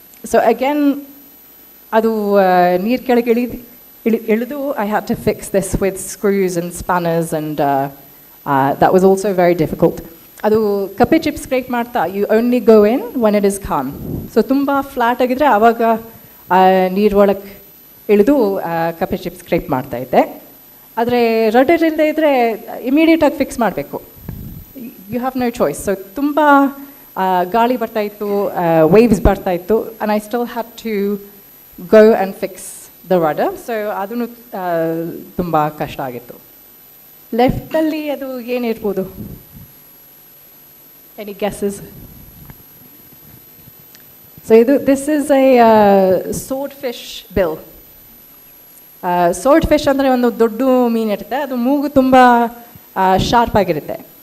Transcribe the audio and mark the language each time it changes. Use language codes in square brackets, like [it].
[en] So again, [kn] adu neer keಳಗೆ ಇಳಿದು [en] I had to fix this with screws and spanners, and that was also very difficult. [kn] Adu kappe chip scrape ಮಾಡ್ತಾ, [en] you only go in when it is calm. [kn] So ತುಂಬಾ flat ಆಗಿದ್ರೆ ಆವಾಗ ನೀರ್ ಒಳಗೆ ಇಳಿದು ಕಪ್ಪೆ chip scrape ಮಾಡ್ತಾ ಇದ್ದೆ. ಆದರೆ ರಡರ್ ಇಲ್ಲದೆ ಇದ್ದರೆ ಇಮಿಡಿಯೇಟಾಗಿ ಫಿಕ್ಸ್ ಮಾಡಬೇಕು. [en] You have no choice. [kn] So ತುಂಬ ಗಾಳಿ ಬರ್ತಾಯಿತ್ತು, ವೇವ್ಸ್ ಬರ್ತಾಯಿತ್ತು, [en] And I still had to go and fix the rudder. [kn] So ಅದನ್ನು ತುಂಬ ಕಷ್ಟ ಆಗಿತ್ತು. ಲೆಫ್ಟಲ್ಲಿ ಅದು ಏನಿರ್ಬೋದು, [en] Any guesses? So this is a swordfish bill. [kn] Swordfish ಅಂದರೆ ಒಂದು ದೊಡ್ಡ ಮೀನು ಇರುತ್ತೆ, ಅದು ಮೂಗು ತುಂಬ ಶಾರ್ಪ್ ಆಗಿರುತ್ತೆ.